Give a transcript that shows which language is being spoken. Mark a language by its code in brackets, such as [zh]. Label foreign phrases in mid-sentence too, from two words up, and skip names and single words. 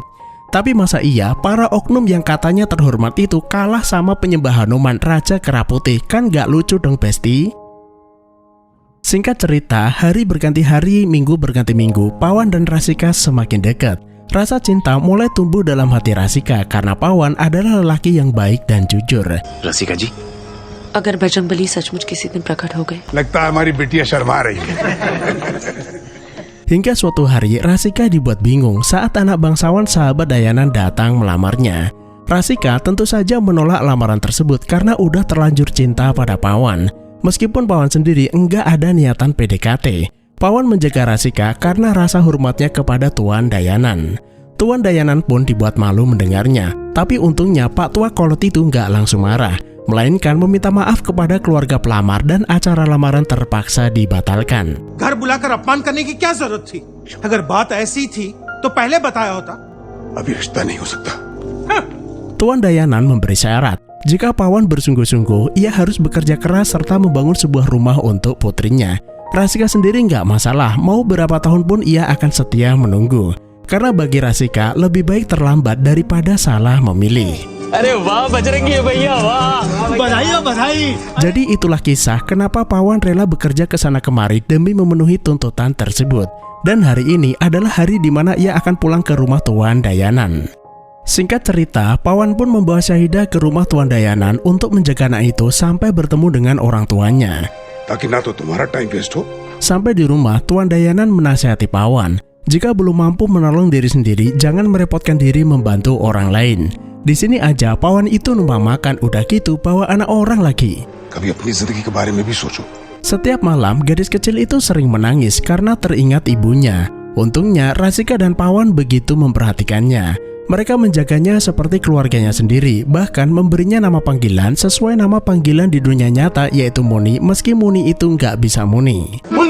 [id] Tapi masa iya para oknum yang katanya terhormat itu kalah sama penyembah Hanuman Raja Kera Putih? Kan nggak lucu dong, Besti? Singkat cerita, hari berganti hari, minggu berganti minggu, Pawan dan Rasika semakin dekat. Rasa cinta mulai tumbuh dalam hati Rasika karena Pawan adalah lelaki yang baik dan jujur. [hi] रसिका जी, अगर बजरंगबली सचमुच किसी दिन प्रकट हो गए, लगता है हमारी बिटिया शर्मा रही है। [id] Hingga suatu hari Rasika dibuat bingung saat anak bangsawan sahabat Dayanan datang melamarnya. Rasika tentu saja menolak lamaran tersebut karena udah terlanjur cinta pada Pawan. Meskipun Pawan sendiri enggak ada niatan PDKT, Pawan menjaga Rasika karena rasa hormatnya kepada Tuan Dayanan. Tuan Dayanan pun dibuat malu mendengarnya. Tapi untungnya Pak Tua Kolot itu nggak langsung marah, melainkan meminta maaf kepada keluarga pelamar dan acara lamaran terpaksa dibatalkan. [hi] घर बुलाकर अपमान करने की क्या जरूरत थी? अगर बात ऐसी थी तो पहले बताया होता। अभी रिश्ता नहीं हो सकता। [id] Tuan Dayanan memberi syarat, jika Pawan bersungguh-sungguh, ia harus bekerja keras serta membangun sebuah rumah untuk putrinya. Rasika sendiri nggak masalah, mau berapa tahun pun ia akan setia menunggu. Karena bagi Rasika, lebih baik terlambat daripada salah memilih. [hi] अरे वाह बजरंगी भैया वाह, बधाई हो बधाई। [id] Jadi itulah kisah kenapa Pawan rela bekerja ke sana kemari demi memenuhi tuntutan tersebut. Dan hari ini adalah hari di mana ia akan pulang ke rumah Tuan Dayanan. Singkat cerita, Pawan pun membawa Syahidah ke rumah Tuan Dayanan untuk menjaga anak itu sampai bertemu dengan orang tuanya. [hi] ताकि ना तो तुम्हारा [en] time waste [hi] हो। [id] Sampai di rumah, Tuan Dayanan menasihati Pawan, jika belum mampu menolong diri sendiri, jangan merepotkan diri membantu orang lain. Di sini aja Pawan itu numpang makan, udah gitu bawa anak orang lagi. [hi] कभी अपनी जिंदगी के बारे में भी सोचो। [id] Setiap malam gadis kecil itu sering menangis karena teringat ibunya. Untungnya Rasika dan Pawan begitu memperhatikannya. Mereka menjaganya seperti keluarganya sendiri, bahkan memberinya nama panggilan sesuai nama panggilan di dunia nyata, yaitu Muni, meski Muni itu nggak bisa muni.